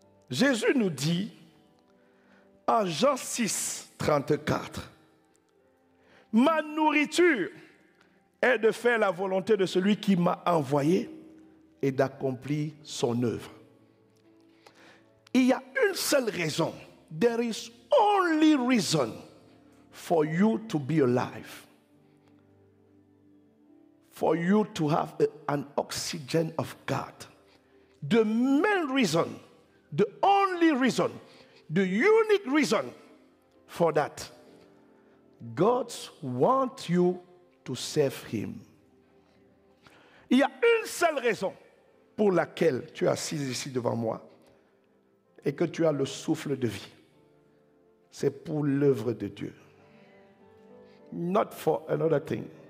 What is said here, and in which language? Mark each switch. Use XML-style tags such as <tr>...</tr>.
<fr>Jésus nous dit en Jean 6, 34, « Ma nourriture est de faire la volonté de celui qui m'a envoyé et d'accomplir son œuvre. » Il y a une seule raison.</fr> <en>There is only reason for you to be alive. For you to have an oxygen of God. The main reason, the only reason, the unique reason for that, God wants you to serve Him.</en> <fr>Il y a une seule raison pour laquelle tu es assis ici devant moi et que tu as le souffle de vie. C'est pour l'œuvre de Dieu.</fr> <en>Not for another thing.</en>